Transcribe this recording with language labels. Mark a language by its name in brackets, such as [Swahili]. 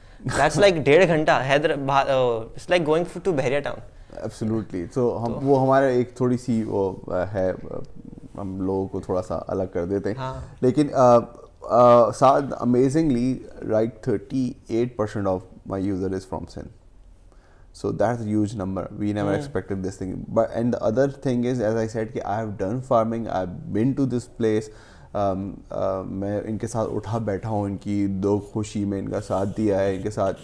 [English] That's like 1.5 گھنٹہ Hyderabad, it's like going to Bahria Town. Absolutely. [Urdu] سو وہ ہمارے ایک تھوڑی سی وہ ہے, ہم لوگوں کو تھوڑا سا الگ کر دیتے ہیں, لیکن ساتھ [English] Amazingly right 38% of my user is from Sindh. So that's a huge number. We never expected this thing. But and the other thing is, as I said, کہ I have done farming. I've been to this place. [Urdu] میں ان کے ساتھ اٹھا بیٹھا ہوں, ان کی دو خوشی میں ان کا ساتھ دیا ہے, ان کے ساتھ.